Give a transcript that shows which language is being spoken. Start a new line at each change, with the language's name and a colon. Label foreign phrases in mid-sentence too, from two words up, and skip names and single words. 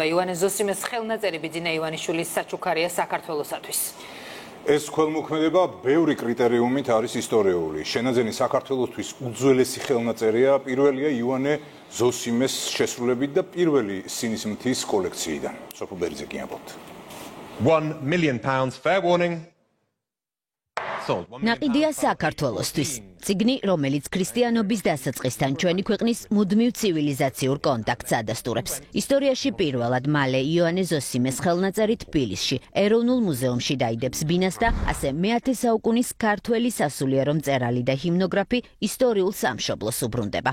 Georgian: ივანე ზოსიმეს ხელნაწერი ბიძინა ივანიშვილის საჩუქარია საქართველოსათვის. ეს ქველმოქმედება ბევრი კრიტერიუმით არის ისტორიული. შენაძენი საქართველოსთვის უძველესი ხელნაწერია, პირველია ივანე ზოსიმეს შესრულებით და პირველი სინისმთის კოლექციიდან. სოფო ბერძე კი ამბობთ.
English: £1 million fair warning.
Georgian: ნაყიდია საქართველოსთვის. წიგნი, რომელიც ქრისტიანობის დასაწყისთან ჩვენი ქვეყნის მუდმივ ცივილიზაციურ კონტაქტს ადასტურებს. ისტორიაში პირველად მალე ივანე ზოსიმეს ხელნაწერი თბილისში, ეროვნულ მუზეუმში დაიდებს ბინას და ასე მე-10 საუკუნის ქართველი სასულიერო მწერალი და ჰიმნოგრაფი ისტორიულ სამშობლოს უბრუნდება.